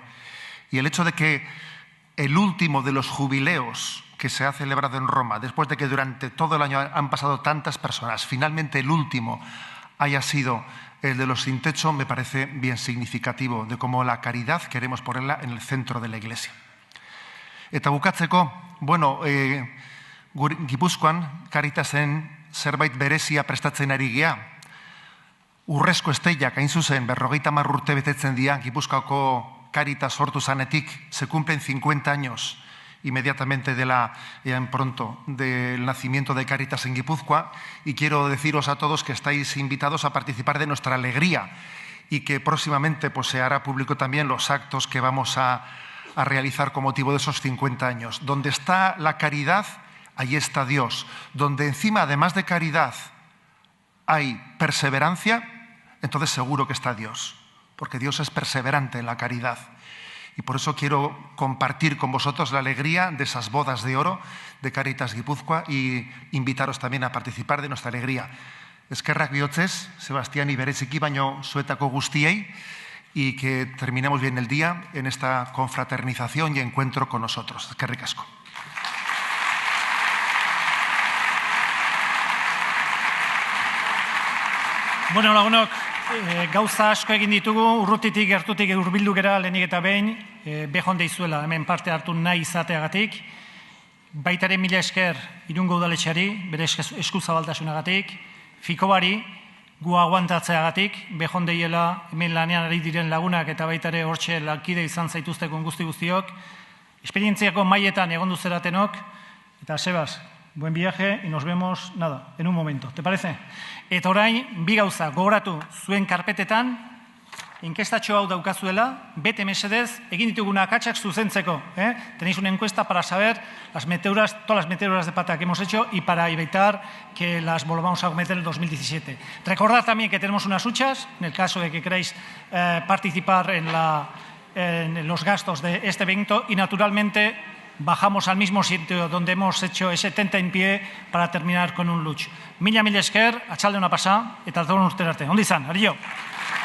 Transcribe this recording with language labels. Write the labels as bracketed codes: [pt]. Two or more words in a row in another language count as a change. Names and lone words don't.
[es] Y el hecho de que el último de los jubileos que se ha celebrado en Roma, después de que durante todo el año han pasado tantas personas, finalmente el último haya sido el de los sin techo, me parece bien significativo de cómo la caridad queremos ponerla en el centro de la Iglesia. [eu] Eta bukatzeko, bueno, Gipuzkoan Caritasen zerbait berezia prestatzen ari gea. Urrezko esteiak, hain zuzen, 50 urte betetzen dira, Gipuzkoako Caritas sortu zanetik, [es] se cumplen 50 años inmediatamente del nacimiento de Caritas en Guipúzcoa, y quiero deciros a todos que estáis invitados a participar de nuestra alegría y que próximamente pues, se hará público también los actos que vamos a realizar con motivo de esos 50 años. Donde está la caridad, ahí está Dios. Donde encima, además de caridad, hay perseverancia, entonces seguro que está Dios, porque Dios es perseverante en la caridad. Y por eso quiero compartir con vosotros la alegría de esas bodas de oro de Caritas Guipúzcoa y invitaros también a participar de nuestra alegría. [eu] Eskerrak bihotzez, Sebastián y bereziki baino zuetako guztiei, [es] y que terminemos bien el día en esta confraternización y encuentro con nosotros. [eu] Eskerrik asko. Bueno, lagunok, gauza asko egin ditugu, urrutitik gertutik hurbildu gera lehenik eta behin, bejon deizuela hemen parte hartu nahi izateagatik, baitaren mila esker Irungo udaletxeari, bere eskuzabaltasunagatik, Fikobari, gu aguantatzeagatik, bejon deiela hemen lanean ari diren lagunak eta baitare hortxe lankide izan zaituzteko guztiok, esperientziako maietan egon duzeratenok, eta Sebas, [es] buen viaje y nos vemos, en un momento. ¿Te parece? [eu] Eta orain, bi gauza, gogoratu zuen karpetetan, enkestatxo hau daukazuela, bete mesedez, egin dituguna akatsak zuzentzeko. [es] Tenéis una encuesta para saber todas las meteduras de pata que hemos hecho y para evitar que las volvamos a cometer en el 2017. Recordad también que tenemos unas huchas, en el caso de que queráis participar en los gastos de este evento, y naturalmente bajamos al mismo sitio donde hemos hecho ese tentempié para terminar con un luch. [eu] Mila esker, atxalde una pasa, eta datorren urterarte. Ondo izan, ario.